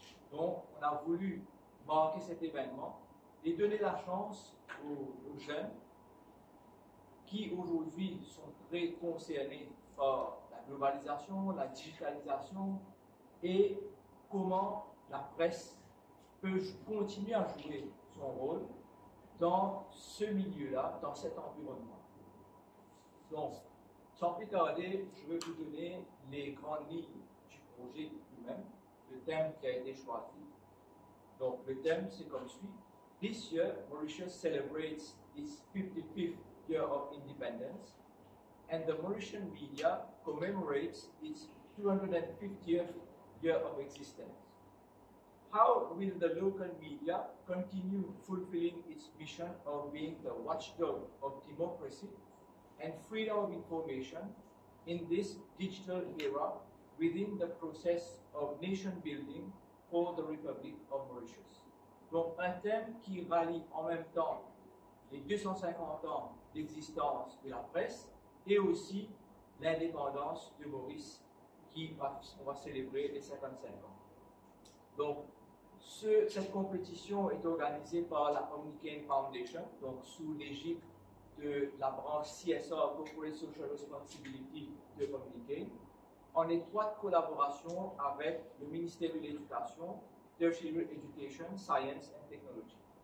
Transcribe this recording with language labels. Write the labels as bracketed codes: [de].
[fr] Donc, on a voulu marquer cet événement et donner la chance aux jeunes qui aujourd'hui sont très concernés par la globalisation, la digitalisation et comment la presse peut continuer à jouer son rôle dans ce milieu-là, dans cet environnement. Donc, sans plus tarder, je vais vous donner les grandes lignes du projet lui-même, le thème qui a été choisi. Donc, le thème, c'est comme suit. [en] This year, Mauritius celebrates its 55th year of independence, and the Mauritian media commemorates its 250th year of existence. How will the local media continue fulfilling its mission of being the watchdog of democracy and freedom of information in this digital era within the process of nation building for the Republic of Mauritius. [fr] Donc un thème qui rallie en même temps les 250 ans d'existence de la presse et aussi l'indépendance de Maurice on va célébrer les 55 ans. Donc cette compétition est organisée par la Omnicane Foundation, donc sous l'égide de la branche CSR, Corporate Social Responsibility de Omnicane, en étroite collaboration avec le ministère de l'Éducation, Tertiary Education, Science and Technology.